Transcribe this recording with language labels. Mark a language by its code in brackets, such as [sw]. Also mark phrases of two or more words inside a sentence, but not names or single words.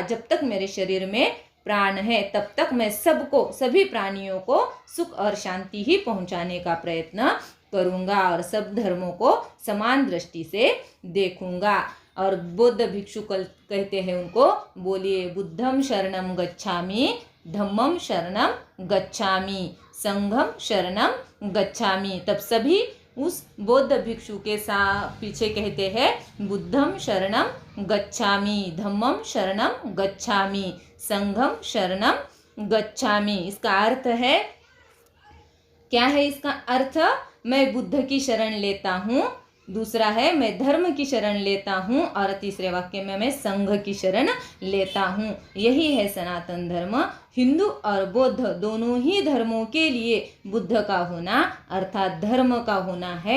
[hi] जब तक मेरे शरीर में प्राण है तब तक मैं सभी प्राणियों को सुख और शांति ही पहुंचाने का प्रयत्न करूंगा और सब धर्मों को समान दृष्टि से देखूंगा। और बौद्ध भिक्षु कहते हैं उनको, बोलिए, [pi] बुद्धम शरणम गच्छामि, धम्मम शरणम गच्छामि, संघम शरणम गच्छामि। [hi] तब सभी उस बौद्ध भिक्षु के पीछे कहते हैं, [pi] बुद्धम शरणम गच्छामि, धम्मम शरणम गच्छामि, संघम शरणम गच्छामि। [hi] इसका अर्थ है, क्या है इसका अर्थ, मैं बुद्ध की शरण लेता हूँ, दूसरा है मैं धर्म की शरण लेता हूँ, और तीसरे वाक्य में मैं संघ की शरण लेता हूँ। यही है सनातन धर्म। हिंदू और बौद्ध दोनों ही धर्मों के लिए बुद्ध का होना अर्थात धर्म का होना है।